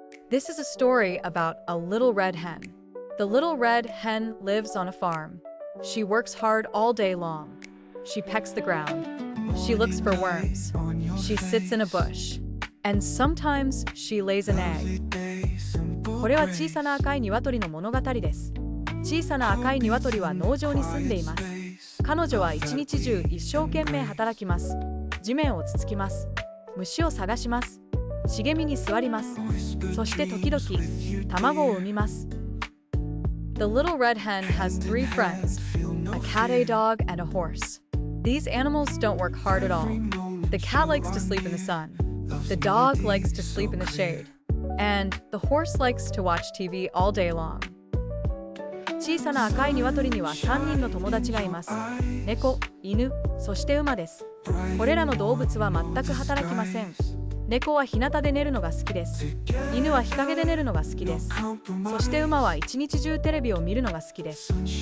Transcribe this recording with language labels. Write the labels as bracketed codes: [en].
[en] This is a story about a little red hen. The little red hen lives on a farm. She works hard all day long. She pecks the ground. She looks for worms. She sits in a bush. And sometimes she lays an egg. [ja] これは小さな赤い鶏の物語です。小さな赤い鶏は農場に住んでいます。彼女は一日中一生懸命働きます。地面をつつきます。虫を探します。茂みに座ります。そして時々卵を産みます。 [en] The little red hen has three friends, a cat, a dog, and a horse. These animals don't work hard at all. The cat likes to sleep in the sun. The dog likes to sleep in the shade. And the horse likes to watch TV all day long. [ja] 小さな赤い鶏には3人の友達がいます。猫、犬、そして馬です。これらの動物は全く働きません。猫は日向で寝るのが好きです。犬は日陰で寝るのが好きです。そして馬は一日中テレビを見るのが好きです。